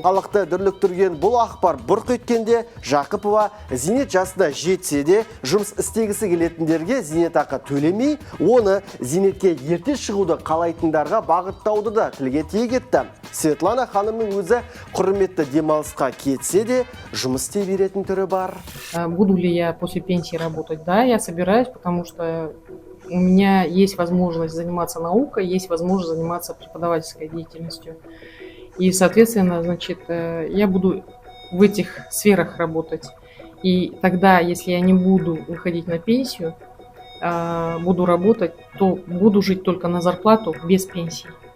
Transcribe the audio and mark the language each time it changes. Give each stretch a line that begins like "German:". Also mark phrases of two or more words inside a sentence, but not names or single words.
Kazakh: Халықты дүрліктірген бұл ақпар бұрқ еткенде Жақыпова зейнет жасына жетсе де жұмыс істегісі келетіндерге зейнетақы төлемей, оны зейнетке ерте шығуды қалайтындарға бағыттауды да тілге тиек етті. Светлана ханымның өзі құрметті демалысқа кетсе де жұмыс істей беретін түрі бар.
Russian: Буду ли я после пенсии работать? Да, я собираюсь, потому что у меня есть возможность заниматься наукой, есть возможность заниматься преподавательской деятельностью. И, соответственно, значит, я буду в этих сферах работать. И тогда, если я не буду выходить на пенсию, буду работать, то буду жить только на зарплату без пенсии.